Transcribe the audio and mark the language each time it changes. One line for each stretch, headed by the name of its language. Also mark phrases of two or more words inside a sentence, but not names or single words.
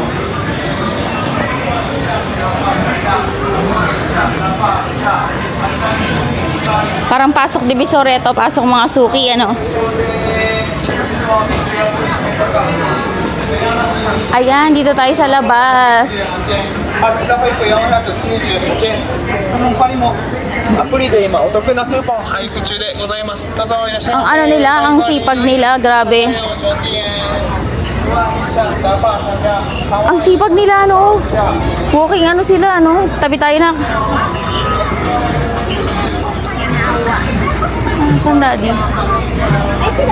Filipino: Parang pasok Divisoria to, pasok mga suki, ano. Ayan, dito tayo sa labas.
Japanese: あったかいと山中98円その他にもアプリで今お得なクーポン配布中でございますどうぞいらっしゃい
Filipino: Ang
Japanese: ませ
Filipino: ano nila, ang sipag nila, grabe. Ang sipag nila, no. Walking ano sila, no. Tabi tayo na. Saan, daddy? Ay, sila.